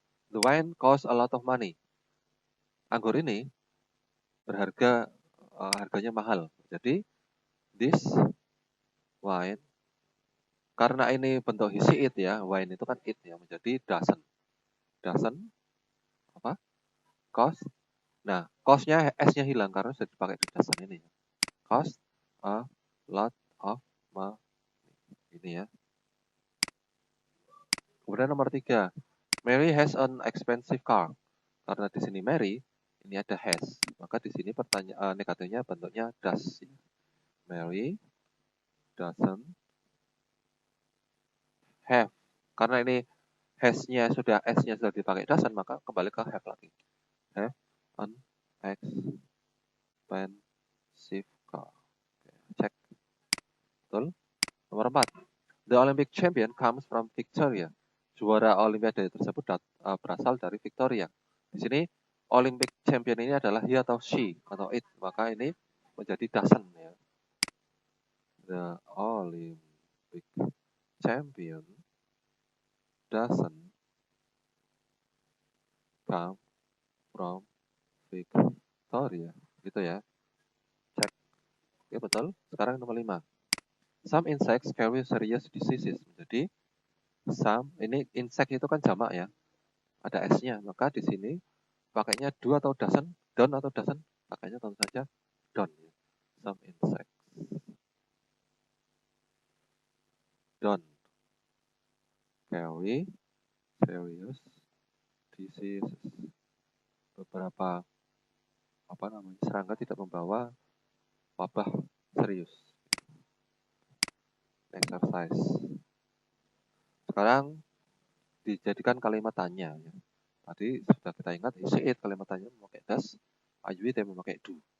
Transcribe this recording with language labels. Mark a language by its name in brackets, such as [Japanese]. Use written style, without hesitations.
[English] The wine costs a lot of money. [Indonesian] Anggur ini berharga, harganya mahal. Jadi [English] this wine, [Indonesian] karena ini bentuk he, she, it ya, wine itu kan it ya, menjadi doesn't apa? Cost. Nah, cost-nya s-nya hilang karena sudah dipakai di doesn't ini. [English] Cost a lot of money. [Indonesian] Ini ya. Kemudian nomor 3. [English] Mary has an expensive car. [Indonesian] Karena di sini Mary, ini ada has. Maka di sini pertanyaan negatifnya bentuknya does. [English] Mary doesn't have. [Indonesian] Karena ini has-nya sudah, s-nya sudah dipakai doesn't, maka kembali ke have lagi. [English] Have an expensive car. [Indonesian] Oke, cek. Betul. Nomor 4. [English] The Olympic champion comes from Victoria. [Indonesian] Juara Olimpiade tersebut berasal dari Victoria. Di sini Olympic champion ini adalah he atau she atau it, maka ini menjadi doesn't ya. [English] The Olympic champion doesn't come from Victoria, [Indonesian] gitu ya. Cek. Oke, betul. Sekarang nomor 5. [English] Some insects carry serious diseases. [Indonesian] Jadi some, ini insect itu kan jamak ya. Ada s-nya, maka di sini pakainya do atau doesn't, don't atau doesn't, pakainya tentu saja don't. [English] Some insects don't carry serious diseases. [Indonesian] Beberapa serangga tidak membawa wabah serius. Exercise. Sekarang dijadikan kalimat tanya ya. Tadi sudah kita ingat he, she, it, kalimat tanya memakai does, I, you, they memakai do.